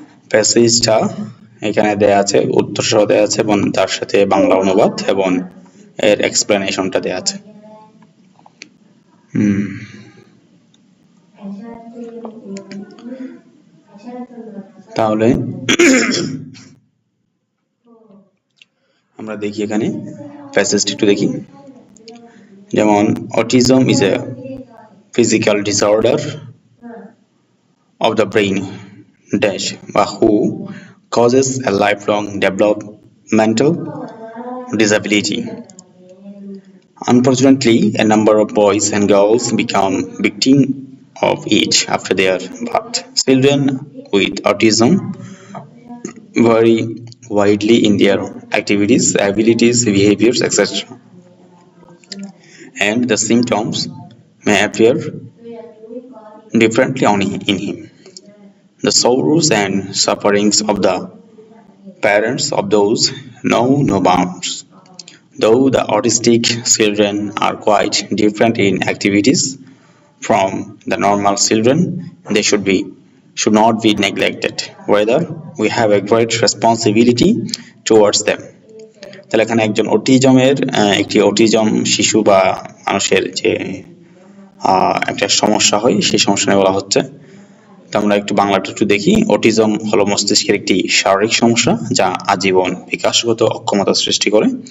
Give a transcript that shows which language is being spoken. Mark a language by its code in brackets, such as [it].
[bn] প্যাসেজটা এখানে দেয়া আছে, উত্তর সহ দেয়া আছে এবং তার সাথে বাংলা অনুবাদ এবং এর এক্সপ্লেনেশনটা দেয়া আছে। তাহলে আমরা দেখি এখানে প্যাসেজটি একটু দেখি। [en] যেমন autism is a physical disorder of the brain dash who causes a lifelong developmental disability. Unfortunately, a number of boys and girls become victims of it after their birth. Children with autism vary widely in their activities, abilities, behaviors, etc. And the symptoms may appear differently in him. The sorrows and sufferings of the parents of those know no bounds. Though the autistic children are quite different in activities from the normal children, they should not be neglected. Rather, we have a great responsibility towards them. [bn] তাহলে এখানে একজন একটি autism শিশু বা মানুষের যে একটা সমস্যা হয়, সেই সমস্যা নিয়ে বলা হচ্ছে। তো আমরা একটু বাংলাটা একটু দেখি। অটিজম হলো মস্তিষ্কের একটি শারীরিক সমস্যা যা আজীবন বিকাশগত অক্ষমতা সৃষ্টি করে।